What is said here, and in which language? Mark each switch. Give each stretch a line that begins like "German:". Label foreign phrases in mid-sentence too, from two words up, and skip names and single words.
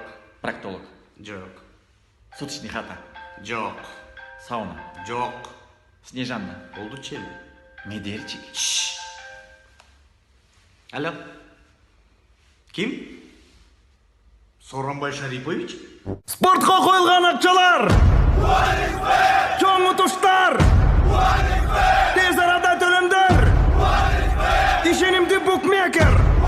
Kyrgyz: проктолог, Жок.
Russian: суточный хата,
Kyrgyz: Жок. сауна, Жок. Снежанна, Болду чим? медельчик. Алло. Ким? Сооронбай Шарипович?
Kazakh: Спортқа қойылған ақшалар! Чоң ұтыштар! Тез арада төлемдер! Ишенимді букмекер!